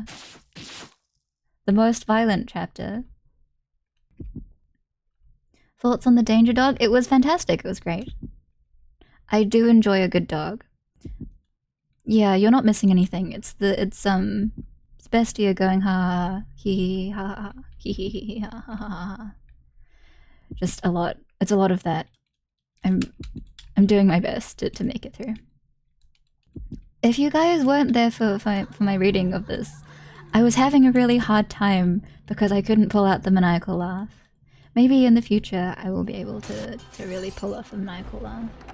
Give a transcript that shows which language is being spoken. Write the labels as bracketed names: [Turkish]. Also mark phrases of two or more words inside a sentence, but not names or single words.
[English] The most violent chapter. Thoughts on the danger dog? It was fantastic, it was great. I do enjoy a good dog. Yeah, you're not missing anything. It's Bestia going ha hee ha ha hee hee hee ha ha ha ha. Just a lot. It's a lot of that. I'm doing my best to make it through. If you guys weren't there for my reading of this, I was having a really hard time because I couldn't pull out the maniacal laugh. Maybe in the future I will be able to really pull off a maniacal laugh.